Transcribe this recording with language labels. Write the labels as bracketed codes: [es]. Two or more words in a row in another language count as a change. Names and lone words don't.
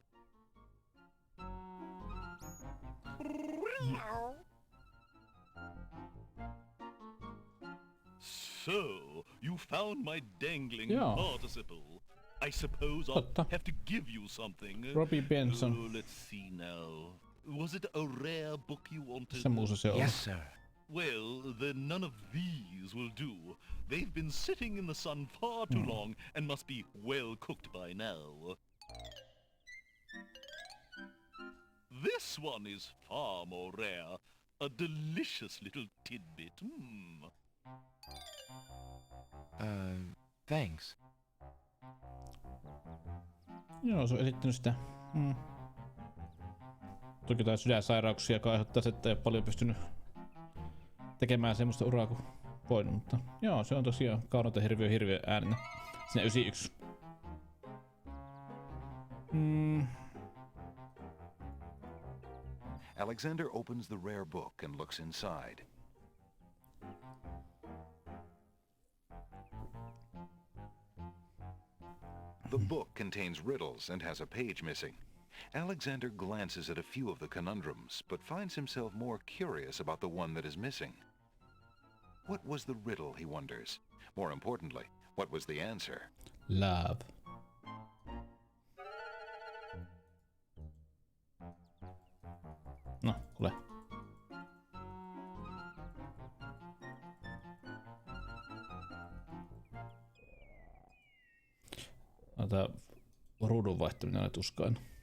[en] So, you found my dangling Yeah. participle. I suppose I'll have to give you something. Robbie Benson. Oh, let's see now. Was it a rare book you wanted? [fi] Se muussa se on. [en] Yes, sir. Well, then none of these will do. They've been sitting in the sun far too long and must be well cooked by now. This one is far more rare. A delicious little tidbit. Thanks. [fi] Joo, se on esittänyt sitä. Toki jotain sydänsairauksia, joka aiheuttaa, että ei ole paljon pystynyt tekemään semmoista uraa kuin voinut, mutta joo, se on tosiaan kaunota hirviö äänenä. Siinä 91. [en] Alexander opens the rare book and looks inside. The book contains riddles and has a page missing. Alexander glances at a few of the conundrums, but finds himself more curious about the one that is missing. What was the riddle, he wonders? More importantly, what was the answer? Love. [fi] No, kuule. Tää ruudun vaihtaminen on tuskainen.